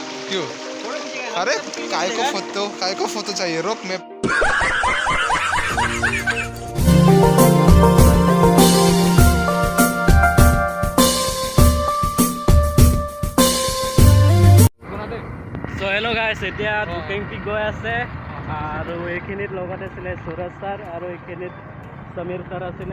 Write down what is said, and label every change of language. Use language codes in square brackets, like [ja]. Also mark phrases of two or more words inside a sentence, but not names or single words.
[hi] क्यों? अरे काय को फोटो चाहिए? रोक मैं [as] হেল্ল' গাইছ, এতিয়া দুকেংপি গৈ আছে আৰু এইখিনিত লগত আছিলে সুৰজ ছাৰ আৰু এইখিনিত সমীৰ ছাৰ আছিলে।